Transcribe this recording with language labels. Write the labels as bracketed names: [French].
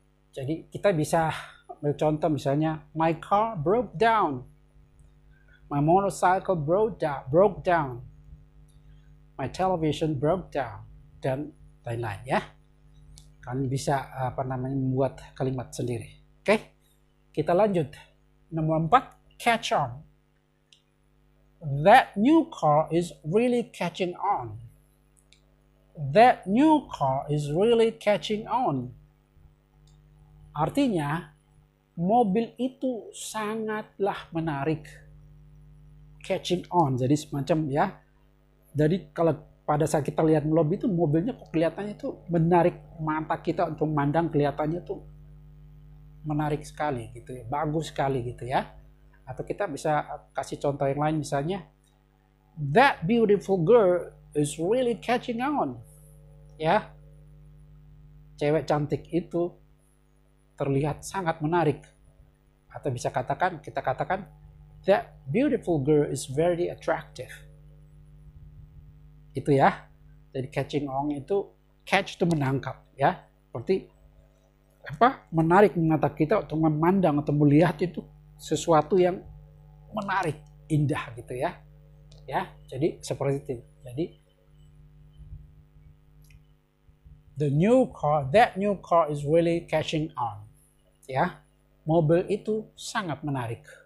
[Indonesian] Jadi kita bisa ambil contoh misalnya, [English] my car broke down, my motorcycle broke down, my television broke down, [Indonesian] dan lain-lain ya. Kalian bisa membuat kalimat sendiri. Oke, kita lanjut. Nomor 4, catch on. [English] That new car is really catching on. That new car is really catching on. [Indonesian] Artinya, mobil itu sangatlah menarik. Catching on, jadi semacam ya. Jadi kalau pada saat kita lihat mobil itu, mobilnya kok kelihatannya itu menarik mata kita untuk memandang, kelihatannya tuh menarik sekali gitu ya, bagus sekali gitu ya. Atau kita bisa kasih contoh yang lain, misalnya [English] that beautiful girl is really catching on. [Indonesian] Ya, cewek cantik itu terlihat sangat menarik. Atau bisa kita katakan [English] that beautiful girl is very attractive. [Indonesian] Itu ya. Jadi catching on itu, catch itu menangkap ya. Seperti menarik mata kita untuk memandang atau melihat itu sesuatu yang menarik, indah gitu ya. Ya, jadi seperti itu. [English] Jadi that new car is really catching on. [Indonesian] Ya. Mobil itu sangat menarik.